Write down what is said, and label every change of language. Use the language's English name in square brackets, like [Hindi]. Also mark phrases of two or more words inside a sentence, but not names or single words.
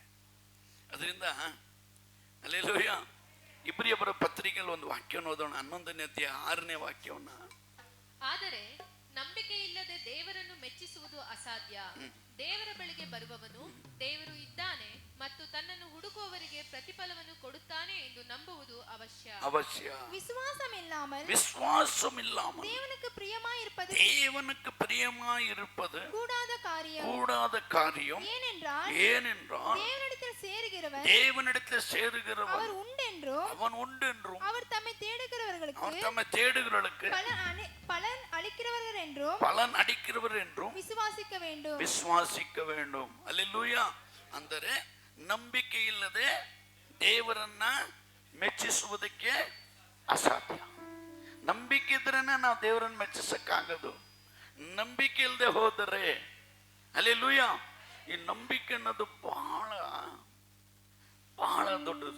[Kannada] ಅದರಿಂದ ಹಲ್ಲೆಲೂಯಾ, ಇಬ್ರಿಯರ ಪತ್ರಿಕೆಯಲ್ಲಿ ಒಂದು ವಾಕ್ಯವನ್ನು ಓದೋಣ. 11ನೇ ಅಧ್ಯಾಯ 6ನೇ ವಾಕ್ಯವನ್ನ. ಆದರೆ ನಂಬಿಕೆ ಇಲ್ಲದೆ ದೇವರನ್ನು ಮೆಚ್ಚಿಸುವುದು ಅಸಾಧ್ಯ. ದೇವರ ಬಳಿಗೆ ಬರುವವನು ದೇವರು ಇದ್ದಾನೆ ಮತ್ತು ತನ್ನನ್ನು ಹುಡುಕುವವರಿಗೆ ಪ್ರತಿಫಲವನ್ನು ಕೊಡುತ್ತಾನೆ ಎಂದು ನಂಬುವುದು ಅವಶ್ಯ. [Tamil] விசுவாசம் இல்லாமல் தேவனுக்கு பிரியமாயிருப்பது கூடாத காரியம். ஏனென்றால் தேவனிடத்தில் சேருகிறவன் அவர் உண்டென்றும் அவர் தம்மை தேடுகிறவர்களுக்கு பலன் அளிக்கிறவர் என்றும் விசுவாசிக்க வேண்டும். [Kannada] ಹಲ್ಲೆಲೂಯಾ. ಅಂದರೆ ನಂಬಿಕೆ ಇಲ್ಲದೆ ದೇವರನ್ನ ಮೆಚ್ಚಿಸುವುದಕ್ಕೆ ಅಸಾಧ್ಯ. ನಂಬಿಕೆ ಇದ್ರೇನೆ ನಾವು ದೇವರನ್ನು ಮೆಚ್ಚಿಸಕ್ಕಾಗದು. ನಂಬಿಕೆ ಇಲ್ಲದೆ ಹೋದರೆ ಹಲ್ಲೆಲೂಯಾ, ಈ ನಂಬಿಕೆ ಅನ್ನೋದು ಬಹಳ ಬಹಳ ದೊಡ್ಡದು.